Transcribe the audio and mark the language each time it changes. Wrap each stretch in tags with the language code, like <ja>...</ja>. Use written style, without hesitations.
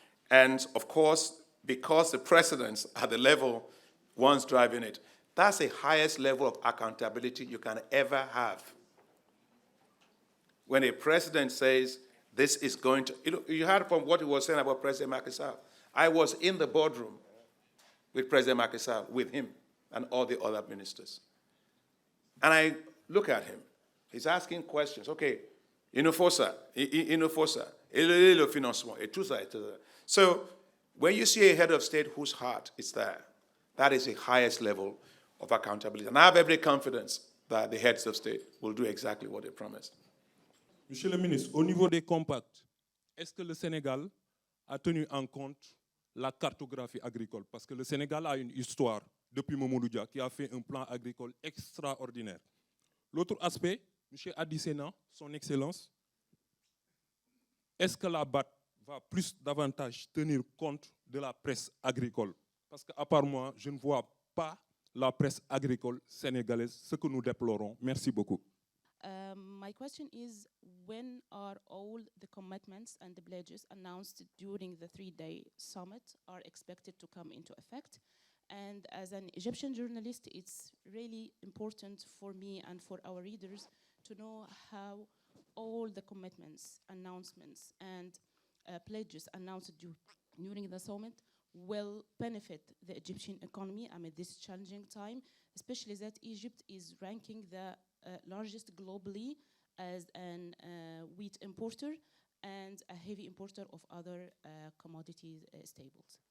<en>And of course, because the presidents are the level ones driving it, that's the highest level of accountability you can ever have. When a president says, this is going to, you heard from what he was saying about President Macky Sall. I was in the boardroom with President Macky Sall, with him and all the other ministers. And I look at him. He's asking questions.</en> <fr>Okay, Inofosa, le financement, et tout ça, et tout ça.</fr> <en>So when you see a head of state whose heart is there, that is the highest level of accountability. And I have every confidence that the heads of state will do exactly what they promised.</en> <fr>Monsieur le ministre, au niveau des compacts, est-ce que le Sénégal a tenu en compte la cartographie agricole? Parce que le Sénégal a une histoire depuis Mamadou Dia qui a fait un plan agricole extraordinaire. L'autre aspect, M. Adissena, son Excellence, est-ce que la BAD va davantage tenir compte de la presse agricole? Parce qu'à part moi, je ne vois pas la presse agricole sénégalaise, ce que nous déplorons. Merci beaucoup.</fr> <en>My question is, when are all the commitments and the pledges announced during the 3-day summit are expected to come into effect? And as an Egyptian journalist, it's really important for me and for our readers to know how all the commitments, announcements, and pledges announced during the summit will benefit the Egyptian economy amid this challenging time, especially that Egypt is ranking the largest globally as an wheat importer and a heavy importer of other commodities staples.</en>